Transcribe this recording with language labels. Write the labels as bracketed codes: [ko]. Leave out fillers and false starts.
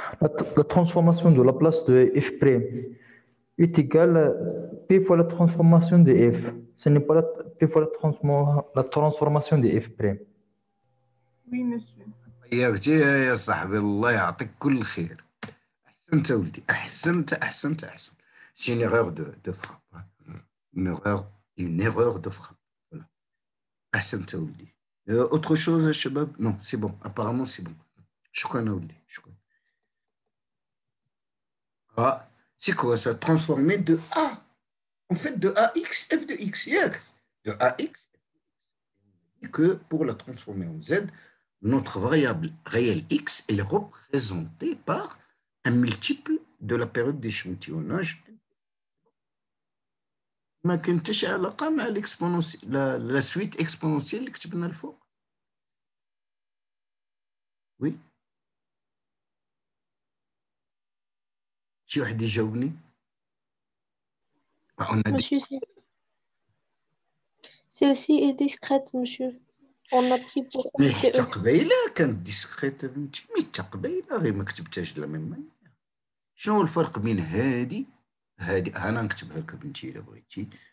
[fr] la transformation de la place de f' est égale à p fois la transformation de f. Ce n'est pas p fois la transformation de f'. Oui, monsieur. [ar] يا صاحبي الله يعطيك كل خير. أحسنت ولدي أحسنت. [fr] C'est une erreur de frappe. Hein. Une erreur de frappe. Voilà. [ar] أحسنت ولدي. [fr] Autre chose, Shabab? Non, c'est bon. Apparemment, c'est bon. [ar] شكرا ولدي. [fr] Ah, c'est quoi ça? Transformer de A. En fait, de AX, f de x. De AX, que pour la transformer en Z, notre variable réelle x est représentée par un multiple de la période d'échantillonnage. [ar] ما كنتش علاقة مع [fr] la suite exponentielle [ar] اللي كتبنا الفوق. [fr] Oui. [ar] شي واحد يجاوبني؟ [fr] Monsieur, celle-ci est discrète, monsieur. On a pris pour [ar] مي FTE. حتى قبيله كانت ديسكريت بنتي، مي حتى قبيله غير ما كتبتهاش [fr] de la même manière. [ar] شنو هو الفرق بين هادي انا نكتبها لك بنتي الا بغيتي.